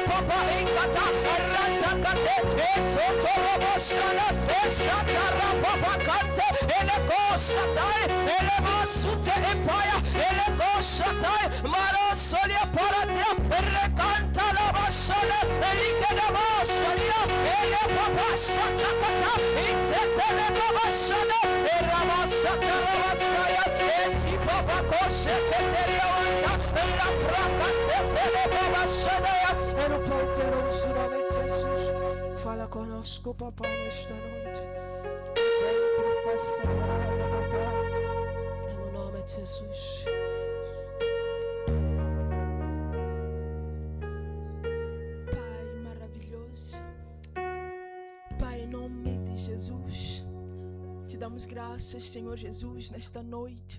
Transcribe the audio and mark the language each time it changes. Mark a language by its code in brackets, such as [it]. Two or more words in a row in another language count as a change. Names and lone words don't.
[pt] papa encata, Ratacate, Esotoroboxana, Echatarapapacante, Elecoxatai, Elemasute epoia, Elecoxatai, Marasolia paradia, Recanta la basana, Eligada basalia, Elepapasatacata, Insetelebabasana, Eramasataravasaya, Esipapacose, Keteriawanta, La praca setelebabasana. É no poderoso nome de Jesus. Fala conosco, Papai, nesta noite. Dentro faça morada, Papai. É no nome de Jesus. Pai maravilhoso, Pai, em nome de Jesus, te damos graças, Senhor Jesus, nesta noite.